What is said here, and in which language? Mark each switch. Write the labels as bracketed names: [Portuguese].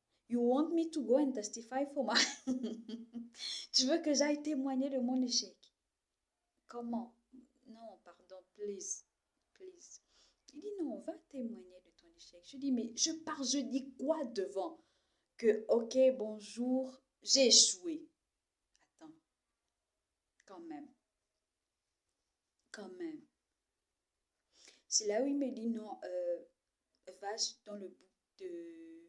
[English] You want me to go and testify for my... [French] Tu veux que j'aille témoigner de mon échec? Comment? Non, pardon, [English] please, please. [French] Il dit non, va témoigner de ton échec. Je dis, mais je dis quoi devant? Que, ok, bonjour, j'ai échoué. Attends, quand même. Quand même. C'est là où il me dit non, va dans le book de...